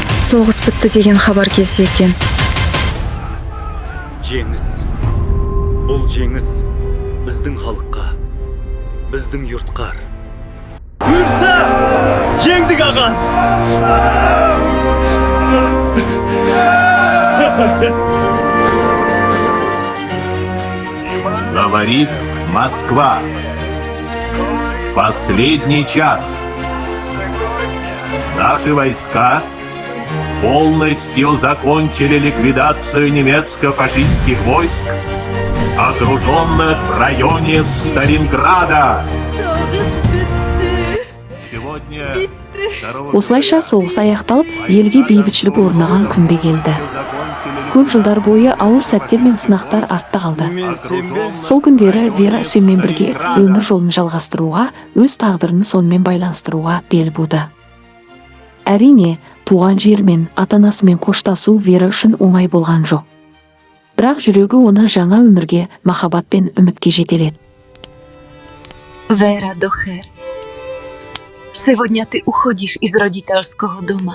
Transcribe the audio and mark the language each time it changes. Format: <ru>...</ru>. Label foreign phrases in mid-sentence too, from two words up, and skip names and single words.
<kk>соғыс бітті деген хабар келсе екен. Жеңіс. Бұл жеңіс біздің халыққа, біздің юртқар. Бұйырса, жеңдік аған.</kk> <ru>Говорит Москва. Последний час. Наши войска полностью закончили ликвидацию немецко-фашистских войск, окруженных в районе Сталинграда. Сегодня</ru> <kk>осылайша соғыс аяқталып, елге бейбітшілік орнаған күнде келді. Көп жылдар бойы ауыр сәттер мен сынақтар артта қалды. Сол күндері Вера Үсенмен бірге өмір жолын жалғастыруға, өз тағдырын сонымен байланыстыруға бел буды. Әрине, туған жермен, ата-анасымен қоштасу Вера үшін оңай болған жоқ. Бірақ жүрегі оны жаңа өмірге, махаббат пен үмітке жетеледі.</kk> <ru>Вера Дохер, сегодня ты уходишь из родительского дома.</ru>